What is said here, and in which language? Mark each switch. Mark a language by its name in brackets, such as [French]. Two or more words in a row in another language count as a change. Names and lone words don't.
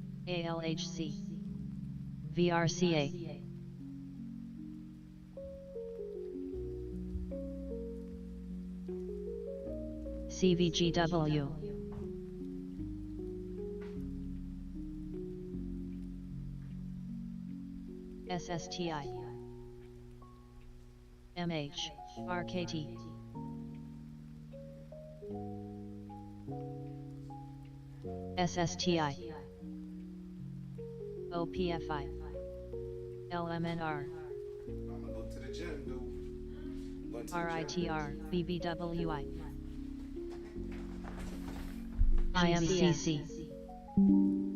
[English] ALHC, VRCA, CVGW, SSTI, MH, RKT, SSTI, OPFI, LMNR, I'm gonna go to the gym, dude. Going to the gym. RITR, BBWI, IMCC,